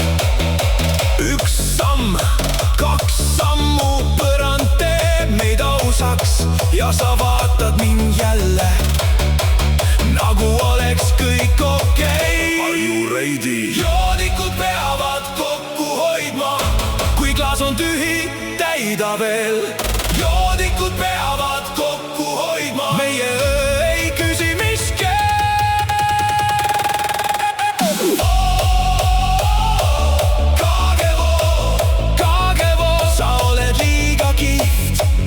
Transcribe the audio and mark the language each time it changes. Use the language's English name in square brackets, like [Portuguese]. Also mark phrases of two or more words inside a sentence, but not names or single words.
[Estonian] Üks samm, kaks sammu, põrand teeb meid ausaks ja sa vaatad mind jälle nagu oleks kõik okei. [English] Are you ready? [Estonian] Joodikud peavad kokku hoidma, kui klaas on tühi, täida veel. Joodikud peavad kokku hoidma, meie öö ei küsi miski. Kagevo, sa oled liiga kihvt.